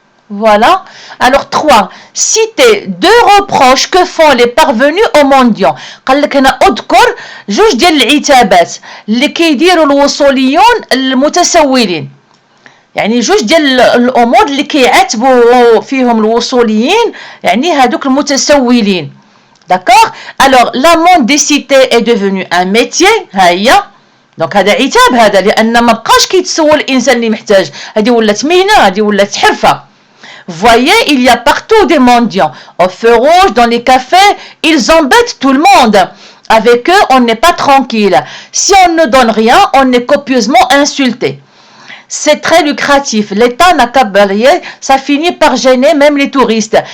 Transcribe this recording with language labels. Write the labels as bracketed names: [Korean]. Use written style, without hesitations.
[French] Voilà. Alors 3. Citez 2 reproches que font les parvenus aux mendiants. [Arabic] قال لك هنا اذكر جوج ديال العتابات اللي كيديروا الوصوليون المتسولين. يعني جوج ديال الامور اللي كيعاتبوا فيهم الوصوليين، يعني هذوك المتسولين، داكوغ. [French] alors la mendicité est devenue un métier، ها هي. [Arabic] دونك هذا عتاب هذا، لان ما بقاش كيتسول الانسان اللي محتاج، هذه ولات مهنه، هذه ولات حرفه. [French] Voyez, il y a partout des mendiants. Au feu rouge, dans les cafés, ils embêtent tout le monde. Avec eux, on n'est pas tranquille. Si on ne donne rien, on est copieusement insulté. C'est très lucratif. L'État n'a qu'à balayer, ça finit par gêner même les touristes.